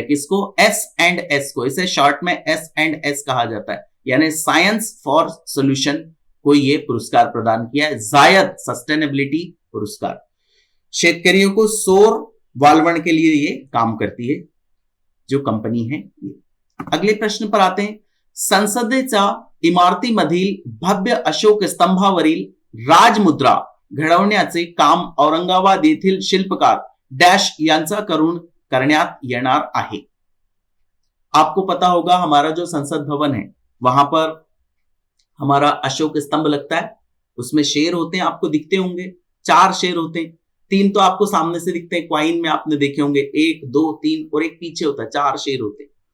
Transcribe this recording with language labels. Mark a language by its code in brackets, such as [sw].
[hi] किसको, S&S को, इसे शॉर्ट में S&S कहा जाता है, यानी साइंस फॉर सोल्यूशन को ये पुरस्कार प्रदान किया है, जायद सस्टेनेबिलिटी पुरस्कार। शेतकरियों को सौर वालवण के लिए ये काम करती है जो कंपनी है ये। अगले प्रश्न पर आते हैं। [mr] संसदेच्या इमारतीमधील भव्य अशोक स्तंभावरील राजमुद्रा घडवण्याचे काम औरंगाबाद येथील शिल्पकार डैश यांचा करून करण्यात येणार आहे। [hi] आपको पता होगा हमारा जो संसद भवन है वहां पर हमारा अशोक स्तंभ लगता है, उसमें शेर होते हैं, आपको दिखते होंगे, 4 शेर होते हैं, 3 तो आपको सामने से दिखते हैं, क्वाइन में आपने देखे होंगे 1 2 3 और एक पीछे होता है, 4 शेर होते हैं।